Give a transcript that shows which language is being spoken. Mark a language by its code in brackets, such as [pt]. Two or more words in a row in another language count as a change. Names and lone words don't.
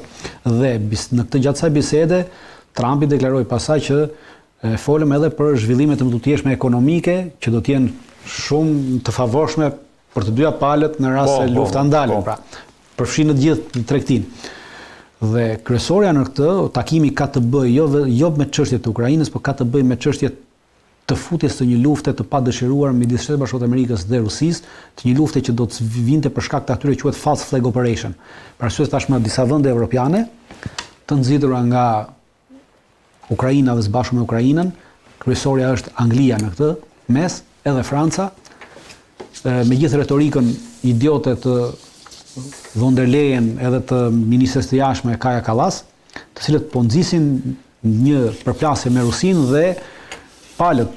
[sq] Dhe në këtë gjatë kësaj bisede, Trumpi deklaroi pasaj që folëm edhe për zhvillime të mëdutjeshme ekonomike, që do të jenë shumë të favorshme për të dyja palët në rast se lufta ndalen, pra përfshin të gjithë tregtinë. Dhe kryesorja në këtë takimi ka të bëjë jo me çështjet e Ukrainës, por ka të bëjë me çështjet të futjes të një lufte të padëshiruar midis Shtetit Bashkuar të Amerikës dhe Rusisë, të një lufte që do të vinte për shkak të atyre quhet [en] false flag operation. [sq] Për arsye se tashmë disa vende evropiane të nxitura nga Ukraina dhe së bashku me Ukrainën, kryesorja është Anglia në këtë mes, edhe Franca, me gjithë retorikën idiote të von der Leyen edhe të ministres të jashtme Kaja Kallas, të cilët po nxisin një përplasje me Rusinë dhe palët